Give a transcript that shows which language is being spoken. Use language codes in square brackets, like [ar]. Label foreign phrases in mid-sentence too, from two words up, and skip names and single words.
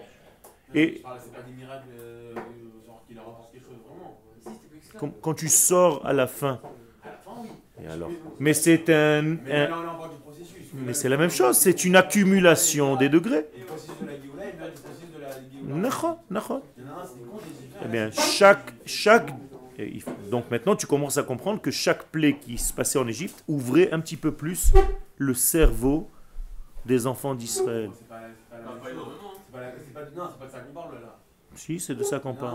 [fr] Et C'est pas des miracles genre qui leur apportent quelque chose vraiment. quand tu sors à la fin, À la fin, oui. et alors, mais c'est Mais là, on est encore du processus. mais c'est la même chose. C'est une accumulation des degrés. Le processus de la Géoula et le processus de la Géoula. [he] נכון, נכון. [fr] Il y en a un, c'est contre les Égyptiens. Eh bien, donc maintenant, tu commences à comprendre que chaque plaie qui se passait en Égypte ouvrait un petit peu plus le cerveau des enfants d'Israël. C'est pas la même chose. Non, c'est pas de ça qu'on parle là. Si, c'est de ça qu'on parle.